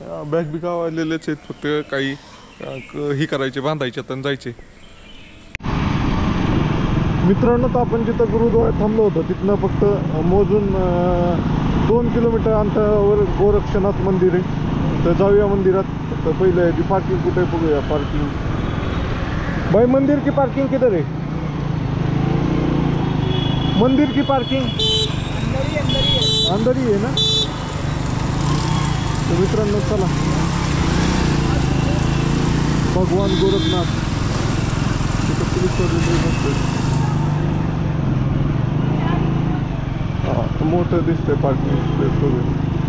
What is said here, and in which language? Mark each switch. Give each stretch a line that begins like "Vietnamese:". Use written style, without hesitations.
Marathi: Bag big आवरलेलेच आहेत, फक्त काही ही करायचे, बांधायचे आणि जायचे. मित्रांनो, तर आपण जिथं गुरुद्वारात थांबलो होतो तिथनं फक्त मोजून 2 किलोमीटर अंतरावर गोरक्षनाथ मंदिर आहे. तर जाऊया मंदिरात. तर पहिले ती पार्किंग कुठे आहे बघूया.
Hindi: पार्किंग भाई, मंदिर की पार्किंग किधर है? मंदिर की पार्किंग अंदर ही है ना.
Marathi: तो मित्रांनो चला, भगवान गोरखनाथ तिथं पोलीस बसले. हां, मोठं दिसतंय पार्किंग स्पेस वगैरे.